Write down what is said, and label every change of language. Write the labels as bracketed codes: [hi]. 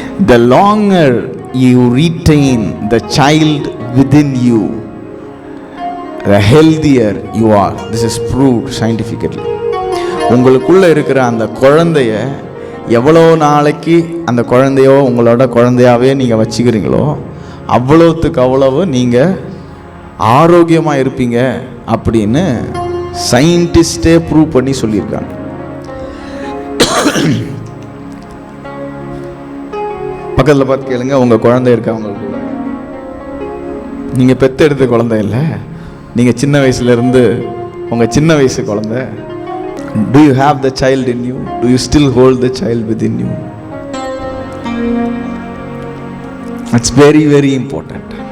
[en] The longer you retain the child within you, the healthier you are. This is proved scientifically. [ta] உங்களுக்குள்ள இருக்கிற அந்த குழந்தைய எவ்வளோ நாளைக்கு அந்த குழந்தையோ உங்களோட குழந்தையாவே நீங்கள் வச்சுக்கிறீங்களோ அவ்வளோத்துக்கு அவ்வளவு நீங்கள் ஆரோக்கியமாக இருப்பீங்க அப்படின்னு சயின்டிஸ்டே ப்ரூவ் பண்ணி சொல்லியிருக்காங்க. பக்கத்தில் பார்த்து கேளுங்க, உங்கள் குழந்தை இருக்கா? உங்களுக்கு கூட நீங்கள் பெற்று எடுத்த குழந்தை இல்லை, நீங்கள் சின்ன வயசுலேருந்து உங்கள் சின்ன வயசு குழந்தை. [en] Do you have the child in you? Do you still hold the child within you? It's very, very important.